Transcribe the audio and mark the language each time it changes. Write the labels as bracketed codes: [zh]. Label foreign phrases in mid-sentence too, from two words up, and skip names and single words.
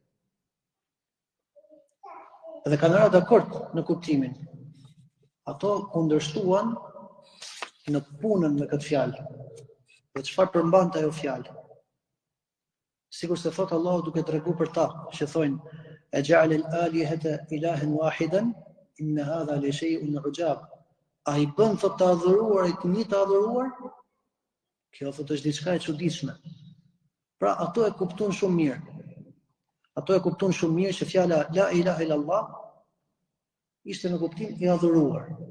[sq] Dhe kanë rënë dakord në kuptimin. Ato kundërshtuan në punën me këtë fjalë. Dhe çfarë përmbante ajo fjalë? Sikur se thot Allahu duke treguar për ta, që thonë e [ar] أجعل الآلهة إلها واحدا إن هذا لشيء عجاب. [sq] Ai bën thot të adhuruarit një të adhuruar? Kjo thot është diçka e çuditshme. Pra ato e kuptuan shumë mirë. Ato e kuptuan shumë mirë që fjala [ar] لا إله إلا الله [sq] ishte në kuptim i adhuruar.